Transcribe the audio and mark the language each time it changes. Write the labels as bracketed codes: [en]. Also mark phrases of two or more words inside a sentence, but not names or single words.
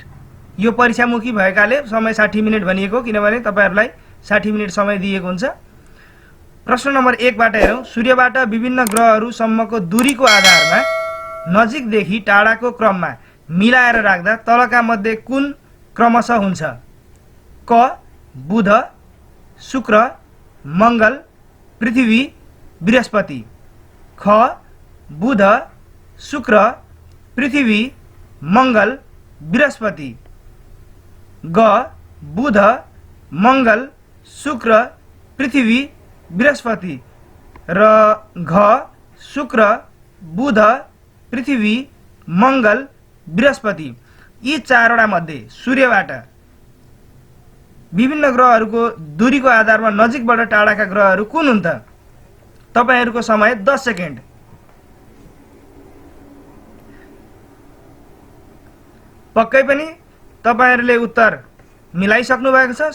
[ne] यो परीक्षामुखी भएकाले समय 60 मिनेट भनिएको, किनभने तपाईहरुलाई 60 मिनेट समय दिएको हुन्छ। प्रश्न नम्बर 1 बाट हेरौँ। सूर्यबाट विभिन्न ग्रहहरूसम्मको दूरीको आधारमा नजिकदेखि टाढाको क्रममा मिलाएर राख्दा तलका मध्ये कुन क्रमशः हुन्छ? क बुध, शुक्र, मंगल, पृथ्वी, बृहस्पति। ख बुध, शुक्र, पृथ्वी, मंगल, बृहस्पति। ग बुध, मंगल, शुक्र, पृथ्वी, बृहस्पति। र घ शुक्र, बुध, पृथ्वी, मंगल, बृहस्पति। यी 4 वटा मध्ये सूर्यबाट विभिन्न ग्रहहरूको दूरीको आधारमा नजिकबाट टाढाका ग्रहहरू कुन हुन् त? तपाईहरुको समय 10 सेकेन्ड। पक्कै पनि तपाईहरुले उत्तर मिलाइसक्नु भएको छ।